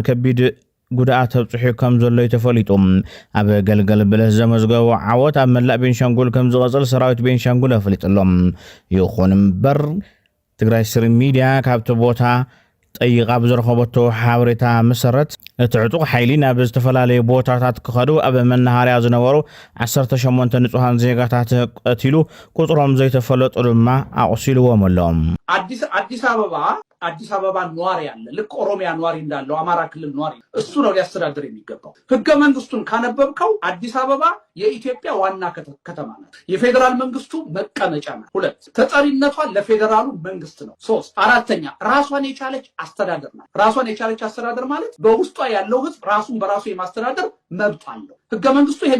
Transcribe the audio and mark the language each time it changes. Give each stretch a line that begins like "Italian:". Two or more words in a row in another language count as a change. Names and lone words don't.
Tigrinya: ከቢድ ጉዳት ተብጽሑ ከም ዘሎ ተፈሊጦም ኣብ ገልገል በለስ ዘመዝገቡ ዓወት ኣብ መላእ ቤንሻንጉል ከም ዝቐጽል ሰራዊት ቤንሻንጉል ኣፍሊጥሎም ይኹን እምበር ትግራይ ስትሪም ሚድያ ካብቲ ቦታ ጠይቃ ብዝረኸበቶ ሓበሬታ መሰረት እቲ ዕጡቕ ሓይሊ ናብ ዝተፈላለየ ቦታታት ክኸዱ ኣብ መናሃርያ ዝነበሩ 18 ንጹሃን ዜጋታት ቀቲሉ ቁጥሮም ዘይተፈለጡ ድማ ኣቑሲልዎም ኣሎም
Amharic: አዲስ አበባ ኗሪ ያለ ልክ ኦሮሚያ ኗሪ እንዳለው አማራ ክልል ኗሪ እሱ ነው ሊያስተዳድር የሚገባው ህገ መንግስቱን ካነበብከው አዲስ አበባ የኢትዮጵያ ዋና ከተማ ናት የፌደራል መንግስቱ መቀመጫ ናት ሁለት ተጠሪነቷ ለፌደራሉ መንግስት ነው ሶስት አራተኛ ራሷን የቻለች አስተዳደር ናት ራሷን የቻለች አስተዳደር ማለት በውስጧ ያለው ህዝብ ራሱን በራሱ የማስተዳደር መብት አለው ህገ መንግስቱ ይሄን